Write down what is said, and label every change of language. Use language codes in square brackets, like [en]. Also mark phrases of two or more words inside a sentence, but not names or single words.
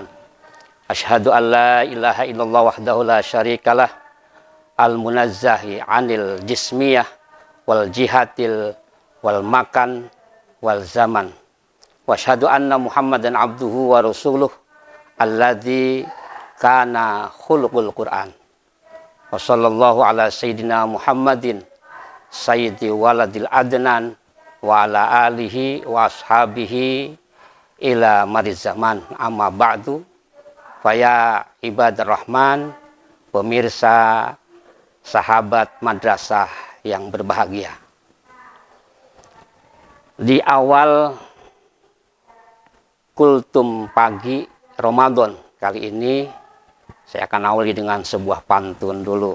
[ar] أشهد أن لا إله إلا الله وحده لا شريك له، المنزه عن الجسمية والجهة والمكان والزمان. وأشهد أن محمدا عبده ورسوله الذي كان خلقه القرآن. وصلى الله على سيدنا محمد سيد ولد عدنان وعلى آله وأصحابه إلى مر الزمان. أما بعد، فيا عباد الرحمن, [id] pemirsa sahabat madrasah yang berbahagia. Di awal kultum pagi Ramadan kali ini, saya akan awali dengan sebuah pantun dulu.